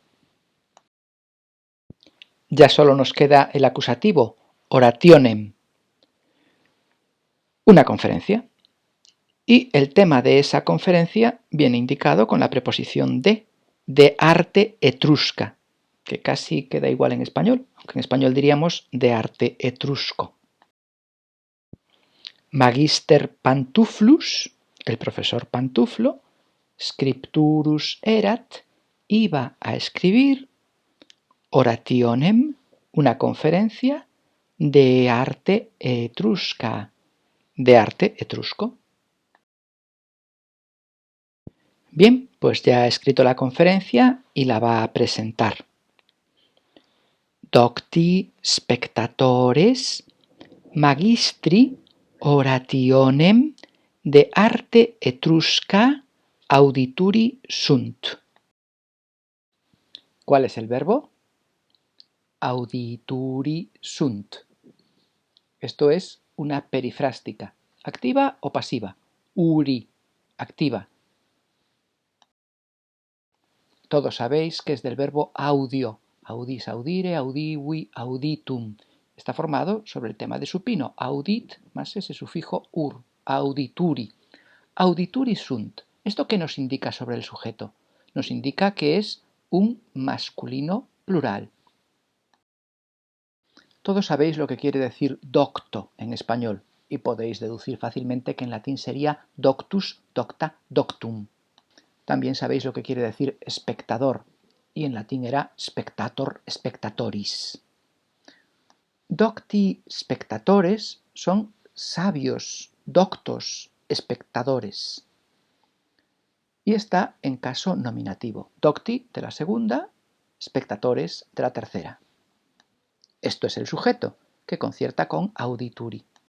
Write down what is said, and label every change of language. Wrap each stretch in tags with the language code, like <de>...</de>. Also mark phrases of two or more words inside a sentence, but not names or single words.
<es>Ya solo nos queda el acusativo, orationem. Una conferencia. Y el tema de esa conferencia viene indicado con la preposición</es> <la>de arte etrusca,</la> <es>que casi queda igual en español, aunque en español diríamos de arte etrusco.</es> <la>Magister Pantuflus,</la> <es>el profesor Pantuflo,</es> <la>scripturus erat,</la> <es>iba a escribir, orationem, una conferencia,</es> <la>de arte etrusca,</la> <es>de arte etrusco. Bien, pues ya ha escrito la conferencia y la va a presentar.</es> <la>Docti spectatores magistri orationem de arte etrusca audituri sunt.</la> <es>¿Cuál es el verbo?</es> <la>Audituri sunt.</la> <es>Esto es una perifrástica, activa o pasiva. Uri, activa. Todos sabéis que es del verbo audio.</es> <la>Audis, audire, audivi, auditum.</la> <es>Está formado sobre el tema de supino, audit más ese sufijo ur, audituri.</es> <la>Audituri sunt.</la> <es>¿Esto qué nos indica sobre el sujeto? Nos indica que es un masculino plural. Todos sabéis lo que quiere decir docto en español y podéis deducir fácilmente que en latín sería</es> <la>doctus, docta, doctum.</la> <es>También sabéis lo que quiere decir espectador y en latín era</es> <la>spectator, spectatoris. Docti spectatores</la> <es>son sabios, doctos, espectadores. Y está en caso nominativo. Docti de la segunda, spectatores de la tercera. Esto es el sujeto, que concierta con audituri.</es>